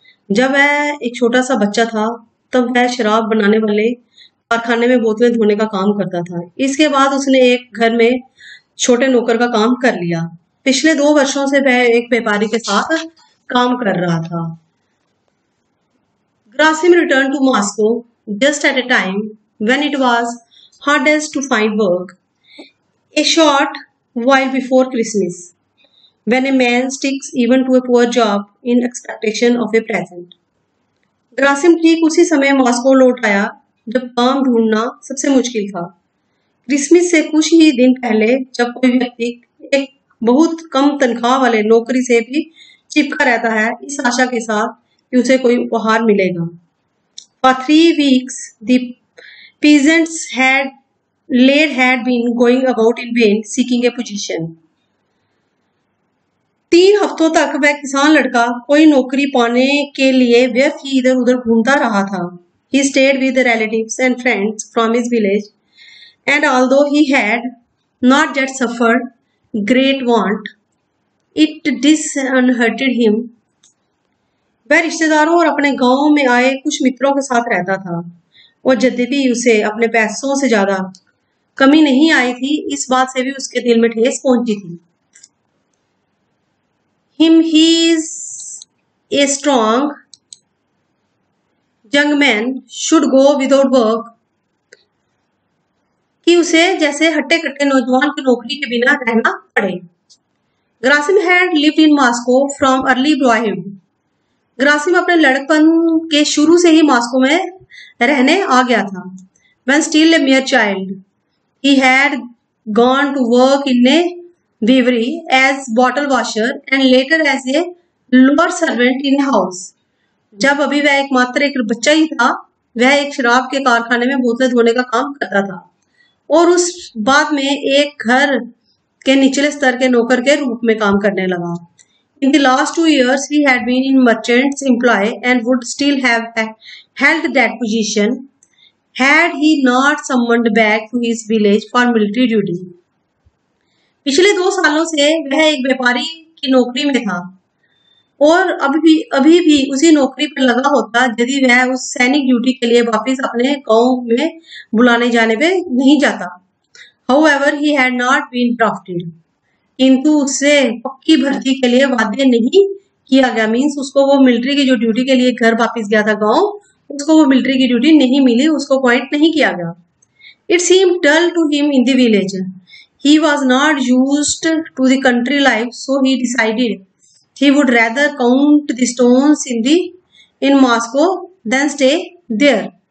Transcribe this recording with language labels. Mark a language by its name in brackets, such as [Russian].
[Hindi] जब वह एक छोटा सा बच्चा था, तब वह शराब बनाने वाले कारखाने में बोतलें धोने का काम करता था। इसके बाद उसने एक घर में छोटे नौकर का काम कर लिया। पिछले 2 वर्षों से वह एक व्यापारी के साथ काम कर रहा था। [English] Grasim returned to Moscow just at a time when it was hardest to find work, a short while before Christmas, when a man sticks even to a poor job in expectation of a present. [Hindi] Grasim ठीक उसी समय Moscow लौट आया जब काम ढूंढना सबसे मुश्किल था। क्रिसमस से कुछ ही दिन पहले, जब कोई व्यक्ति एक बहुत कम तनख्वाह वाले नौकरी से भी चिपका रहता है, इस आशा के साथ कि उसे कोई उपहार मिलेगा। [English] For 3 weeks, the peasants had been going about in vain seeking a position. [Hindi] 3 हफ्तों तक वह किसान लड़का कोई नौकरी पाने के लिए व्यर्थ ही इधर उधर घूमता रहा था। [English] He stayed with the relatives and friends from his village, and although he had not yet suffered great want, it disheartened him. [Hindi] वह रिश्तेदारों और अपने गांव में आए कुछ मित्रों के साथ रहता था, और यद्यपि उसे अपने पैसों से ज्यादा कमी नहीं आई थी, इस बात से भी उसके दिल में ठेस पहुंची थी। [English] He is a strong young man should go without work, [Hindi] कि उसे जैसे हट्टे कट्टे नौजवान की नौकरी के बिना रहना पड़े। [English] Gerasim had lived in Moscow from early boyhood. [Hindi] Grasim अपने लड़कपन के शुरू से ही मॉस्को में रहने आ गया था। [English] When still a mere child, he had gone to work in a weavery as bottle washer and later as a lower servant in a house. [Hindi] जब अभी वह एकमात्र एक बच्चा ही था, वह एक शराब के कारखाने में बोतलें धोने का काम करता था, और उस बाद में एक घर के निचले स्तर के नौकर के रूप में काम करने लगा। [English] In the last 2 years, he had been in merchant's employ and would still have held that position had he not summoned back to his village for military duty. [Hindi] पिछले 2 सालों से वह एक व्यापारी की नौकरी में था, और अभी भी उसी नौकरी पर लगा होता यदि वह उस सैनिक ड्यूटी के लिए वापस अपने गांव में बुलाने जाने पे नहीं जाता। [English] However, he had not been drafted. [Hindi] किंतु उससे पक्की भर्ती के लिए वाद्य नहीं किया गया। मीन्स उसको वो मिलिट्री की जो ड्यूटी के लिए घर वापस गया था गांव, उसको वो मिलिट्री की ड्यूटी नहीं मिली, उसको अपॉइंट नहीं किया गया। [English] It seemed dull to him in the village. He was not used to the country life, so he decided he would rather count the stones in Moscow than stay there.